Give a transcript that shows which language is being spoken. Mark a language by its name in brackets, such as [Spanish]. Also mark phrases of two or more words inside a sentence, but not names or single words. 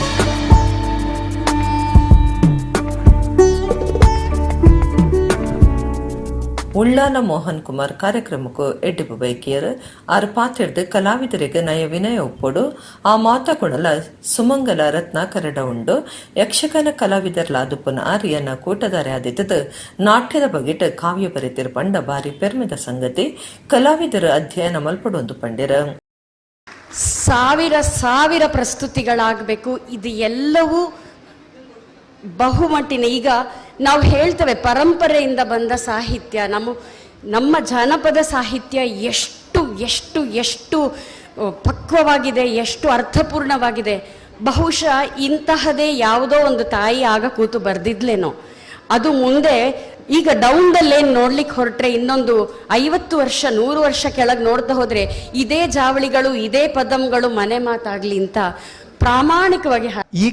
[Tulu] ಉಳ್ಳಾಲ ಮೋಹನ್ ಕುಮಾರ್ ಕಾರ್ಯಕ್ರಮಕ್ಕೂ ಎಡ್ಡಿಪು ಬೈಕಿಯರು ಆರು ಪಾತ್ರೆಡ್ದು ಕಲಾವಿದರಿಗೆ ನಯ ವಿನಯ ಒಪ್ಪೋಡು ಆ ಮಾತ ಕೊಡಲ ಸುಮಂಗಲ ರತ್ನಾಕರಡ ಉಂಡು ಯಕ್ಷಗಾನ ಕಲಾವಿದರ್ಲಾದುಪುನ ಆರ್ಯನ ಕೂಟದಾರೆ ಆದಿತ್ತದು ನಾಟ್ಯದ ಬಗೆಟ್ ಕಾವ್ಯ ಬರೆತಿರು ಪಂಡ ಬಾರಿ ಪೆರ್ಮೆದ ಸಂಗತಿ ಕಲಾವಿದರು ಅಧ್ಯಯನ ಮಲ್ಪಡೊಂದು ಪಂಡಿರ. [Kannada] ಸಾವಿರ ಪ್ರಸ್ತುತಿಗಳಾಗಬೇಕು. ಇದು ಎಲ್ಲವೂ ಬಹುಮಟ್ಟಿನ ಈಗ ನಾವು ಹೇಳ್ತೇವೆ ಪರಂಪರೆಯಿಂದ ಬಂದ ಸಾಹಿತ್ಯ, ನಮ್ಮ ಜಾನಪದ ಸಾಹಿತ್ಯ ಎಷ್ಟು ಎಷ್ಟು ಎಷ್ಟು ಪಕ್ವವಾಗಿದೆ, ಎಷ್ಟು ಅರ್ಥಪೂರ್ಣವಾಗಿದೆ. ಬಹುಶಃ ಇಂತಹದೇ ಯಾವುದೋ ಒಂದು ತಾಯಿ ಆಗ ಕೂತು ಬರ್ದಿದ್ಲೇನೋ, ಅದು ಮುಂದೆ ಈಗ [English] down the lane [Kannada] ನೋಡ್ಲಿಕ್ಕೆ ಹೊರಟ್ರೆ ಇನ್ನೊಂದು 50 ವರ್ಷ 100 ವರ್ಷ ಕೆಳಗೆ ನೋಡ್ತಾ ಹೋದ್ರೆ ಇದೇ ಜಾವಳಿಗಳು ಇದೇ ಪದಮ್ಗಳು ಮನೆ ಮಾತಾಗ್ಲಿ ಅಂತ ಪ್ರಾಮಾಣಿಕವಾಗಿ